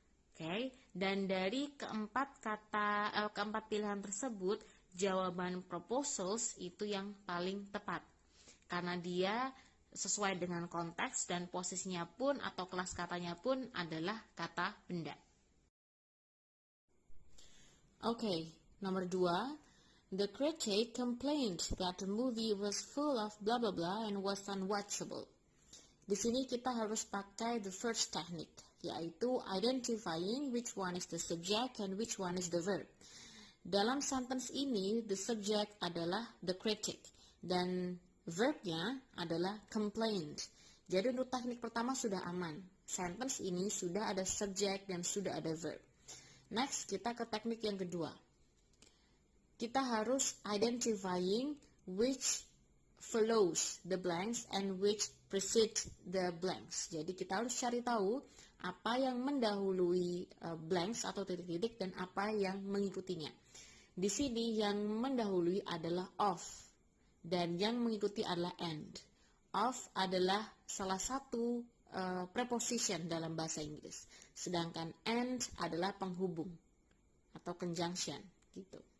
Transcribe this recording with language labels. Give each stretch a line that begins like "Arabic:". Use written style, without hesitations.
Indonesian: Oke, dan dari keempat pilihan tersebut, jawaban proposals itu yang paling tepat. Karena dia sesuai dengan konteks dan posisinya pun atau kelas katanya pun adalah kata benda. Okay, nomor 2.
English: The critic complained that the movie was full of blah blah blah and was unwatchable.
Indonesian: Di sini kita harus pakai
English: the first technique,
Indonesian: yaitu
English: identifying which one is the subject and which one is the verb.
Indonesian: Dalam sentence ini,
English: the subject
Indonesian: adalah the critic dan verbnya adalah complained. Jadi untuk teknik pertama sudah aman. Sentence ini sudah ada subject dan sudah ada verb. Next, kita ke teknik yang kedua. Kita harus
English: identifying which follows the blanks and which precedes the blanks.
Indonesian: Jadi kita harus cari tahu apa yang mendahului blanks atau titik-titik dan apa yang mengikutinya. Di sini yang mendahului adalah of dan yang mengikuti adalah and. Of adalah salah satu preposition dalam bahasa Inggris, sedangkan and adalah penghubung atau conjunction gitu.